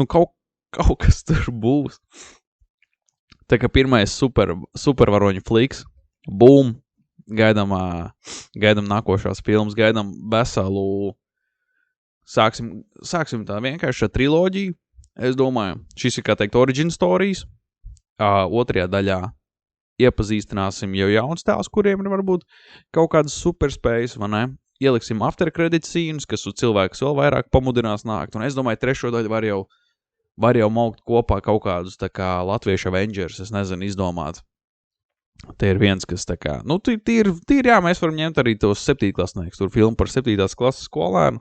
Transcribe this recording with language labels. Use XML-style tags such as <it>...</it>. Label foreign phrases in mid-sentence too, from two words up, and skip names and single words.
<lv>Kaut kas tur būs. Tā kā pirmais supervaroņu fliks, Bum, gaidām nākošās filmas, gaidām veselu. Sāksim tā vienkārši ar triloģiju. Es domāju, šis ir, kā teikt,</lv> <en>origin stories.</en> <lv>Otrajā daļā iepazīstināsim jau jauns tēls, kuriem ir varbūt kaut kādas superspējas, vai ne?</lv> <en>Ieliksim after credit scenes,</en> <lv>kas uz cilvēkus vēl vairāk pamudinās nākt. Un es domāju, trešo daļu var jau maukt kopā kaut kādus tā kā latviešu Avengers, es nezinu, izdomāt. Te ir viens, kas tā kā, tīri, jā, mēs varam ņemt arī tos 7. klasnieks, tur filmu par 7. klases skolēnu.</lv>